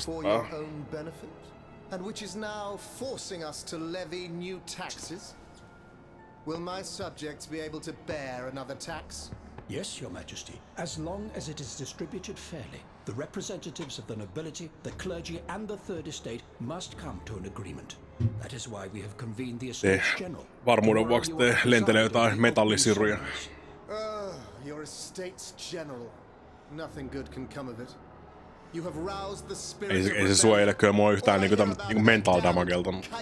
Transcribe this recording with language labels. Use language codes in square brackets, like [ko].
[en] for your own benefit, and which is now forcing us to levy new taxes. Will my subjects be able to bear another tax? Yes, Your Majesty, as long as it is distributed fairly. The representatives of the nobility, the clergy, and the Third Estate must come to an agreement. That is why we have convened the Estates General. [fi] Varmuuden vuoksi te lentelee jotain metallisiruja. [en] Your Estates General. Nothing good can come of it. You have roused the spirit [fi] Ei se suojele kyllä mua yhtään niinku mental damagelta.